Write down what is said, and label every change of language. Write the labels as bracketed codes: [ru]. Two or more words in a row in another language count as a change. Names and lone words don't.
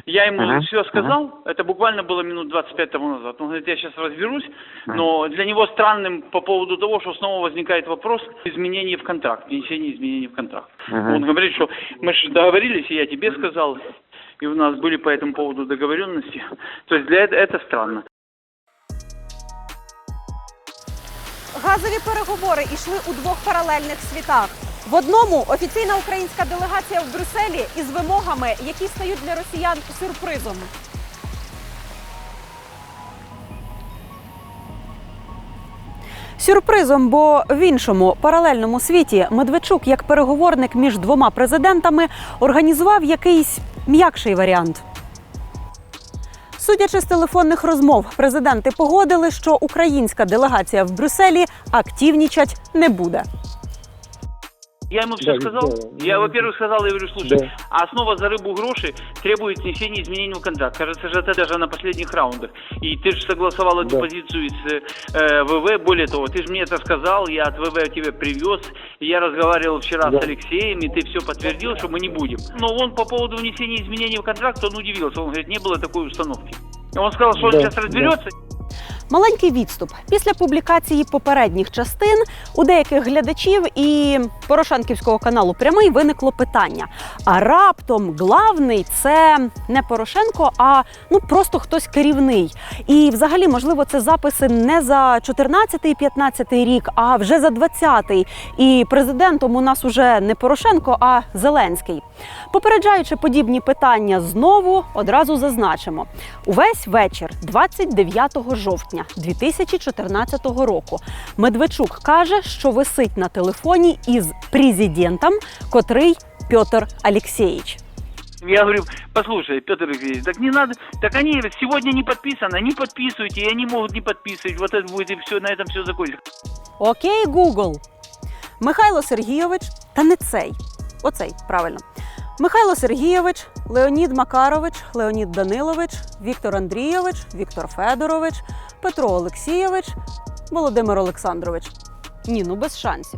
[ru] Я ему все сказал, это буквально было минут 25 тому назад. Он говорит, я сейчас разберусь, но для него странным по поводу того, что снова возникает вопрос изменений в контракт, внесения изменений в контракт. Он говорит, что мы же договорились, и я тебе сказал, и у нас были по этому поводу договоренности. То есть для это странно. [uk] Газові переговори йшли у двох паралельних світах. В одному офіційна українська делегація в Брюсселі із вимогами, які стають для росіян сюрпризом. Сюрпризом, бо в іншому паралельному світі Медведчук, як переговорник між двома президентами, організував якийсь м'якший варіант. Судячи з телефонних розмов, президенти погодили, що українська делегація в Брюсселі активнічать не буде. [ru] Я ему все сказал. Я, во-первых, сказал, я говорю, слушай, основа за рыбу гроши требует внесения изменений в контракт. Кажется, же это даже на последних раундах. И ты же согласовал эту позицию с ВВ. Более того, ты же мне это сказал, я от ВВ тебе привез. Я разговаривал вчера с Алексеем, и ты все подтвердил, что мы не будем. Но он по поводу внесения изменений в контракт, он удивился. Он говорит, не было такой установки. Он сказал, что он сейчас разберется. [uk] Маленький відступ. Після публікації попередніх частин у деяких глядачів і порошенківського каналу «Прямий» виникло питання. А раптом главний – це не Порошенко, а просто хтось керівний. І взагалі, можливо, це записи не за 14-15 рік, а вже за 20-й. І президентом у нас уже не Порошенко, а Зеленський. Попереджаючи подібні питання знову, одразу зазначимо. Увесь вечір 29 жовтня 2014 року Медведчук каже, що висить на телефоні із президентом, котрий Петр Алексеевич. [ru] Я говорю, послушай, Петр Алексеевич, так не надо, так они сегодня не подписано, не подписывайте, и они могут не подписывать, вот это будет и все, на этом все закончится. [uk] Окей, Google. Михайло Сергійович, та не цей, оцей, правильно. Михайло Сергійович, Леонід Макарович, Леонід Данилович, Віктор Андрійович, Віктор Федорович, Петро Олексійович, Володимир Олександрович. Ні, без шансів.